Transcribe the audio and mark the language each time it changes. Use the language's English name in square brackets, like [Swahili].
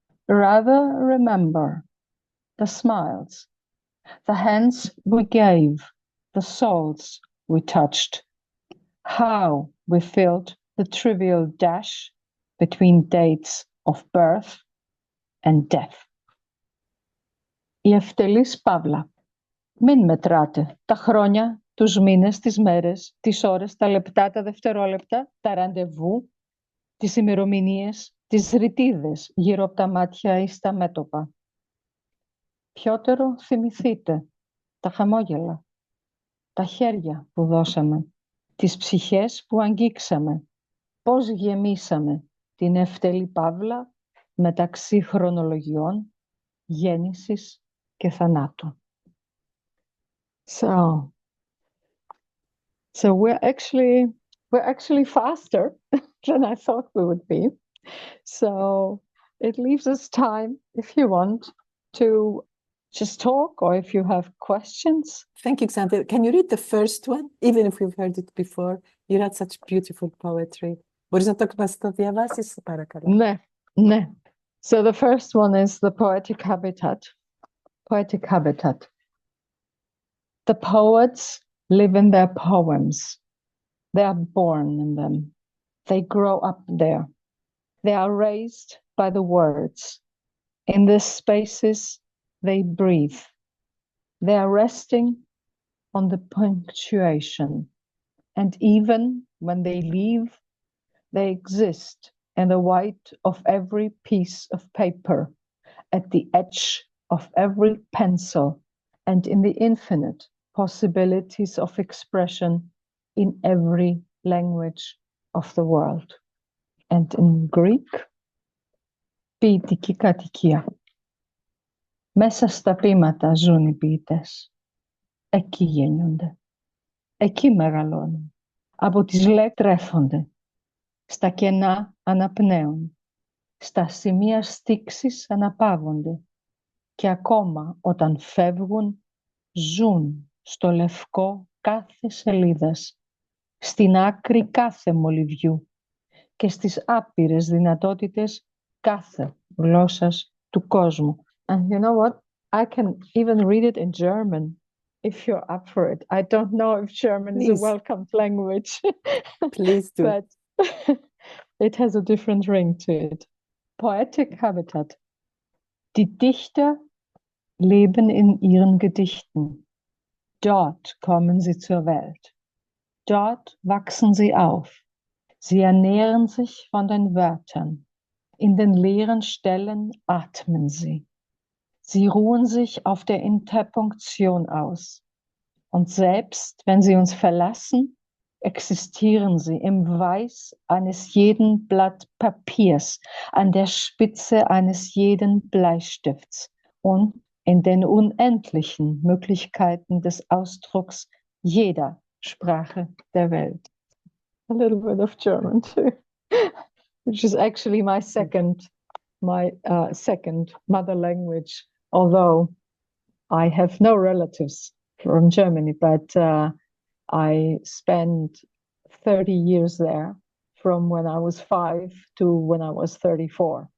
[English] Rather remember the smiles, the hands we gave, the souls we touched, how we filled the trivial dash between dates of birth and death. [Greek] Η ευτελής παύλα. Μην μετράτε τα χρόνια, τους μήνες, τις μέρες, τις ώρες, τα λεπτά, τα δευτερόλεπτα, τα ραντεβού, τις ημερομηνίες, τις ρητίδες γύρω από τα μάτια ή στα μέτωπα. Πιότερο θυμηθείτε τα χαμόγελα, τα χέρια που δώσαμε, τις ψυχές που αγγίξαμε, πώς γεμίσαμε την ευτελή παύλα μεταξύ χρονολογιών, γέννησης και θανάτου. [English] So we're actually faster than I thought we would be. So it leaves us time, if you want, to just talk, or if you have questions. Thank you, Xanthi. Can you read the first one, even if we've heard it before? You read such beautiful poetry. [Greek] Μπορείς να το διαβάσεις, παρακαλώ? Ναι, ναι. [English] So the first one is the poetic habitat. Poetic habitat. The poets live in their poems. They are born in them. They grow up there. They are raised by the words. In these spaces, they breathe. They are resting on the punctuation. And even when they leave, they exist in the white of every piece of paper, at the edge of every pencil, and in the infinite possibilities of expression in every language of the world. And in Greek, [Greek] ποιητική κατοικία. Μέσα στα ποίηματα ζουν οι ποιητές. Εκεί γεννιούνται. Εκεί μεγαλώνουν. Από τις λέξεις τρέφονται. Στα κενά αναπνέουν. Στα σημεία στίξης αναπαύονται. Και ακόμα όταν φεύγουν, ζουν στο λευκό κάθε σελίδας, στην άκρη κάθε μολυβιού και στις άπειρες δυνατότητες κάθε γλώσσας του κόσμου. [English] And you know what? I can even read it in German, if you're up for it. I don't know if German is a welcomed language. Please do. But it has a different ring to it. Poetic habitat. [German] Die Dichter leben in ihren Gedichten. Dort kommen sie zur Welt. Dort wachsen sie auf. Sie ernähren sich von den Wörtern. In den leeren Stellen atmen sie. Sie ruhen sich auf der Interpunktion aus. Und selbst wenn sie uns verlassen, existieren sie im Weiß eines jeden Blatt Papiers, an der Spitze eines jeden Bleistifts und in den unendlichen Möglichkeiten des Ausdrucks jeder Sprache der Welt. [English] A little bit of German too, which is actually my second mother language, although I have no relatives from Germany, but I spent 30 years there, from when I was 5 to when I was 34.